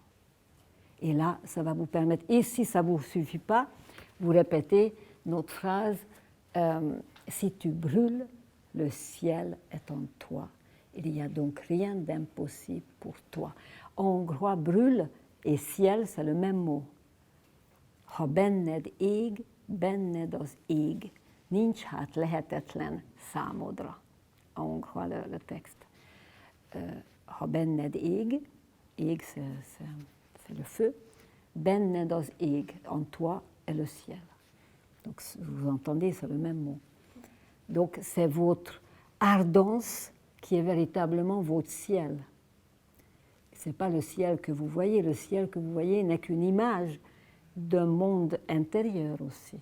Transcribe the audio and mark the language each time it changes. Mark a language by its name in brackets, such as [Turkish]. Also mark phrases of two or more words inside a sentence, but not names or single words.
[French] Et là, ça va vous permettre, et si ça ne vous suffit pas, vous répétez notre phrase si tu brûles, le ciel est en toi. Il n'y a donc rien d'impossible pour toi. En hongrois, brûle et ciel, c'est le même mot. [Hungarian] Ha benned ég, benned az ég, nincs hát lehetetlen számodra. [French] En hongrois, le texte. [Hungarian] Ha benned ég, ég [French] c'est le feu, [Hungarian] benned az ég, [French] en toi est le ciel. Donc vous entendez, c'est le même mot. Donc c'est votre ardence qui est véritablement votre ciel. Ce n'est pas le ciel que vous voyez. Le ciel que vous voyez n'est qu'une image d'un monde intérieur aussi.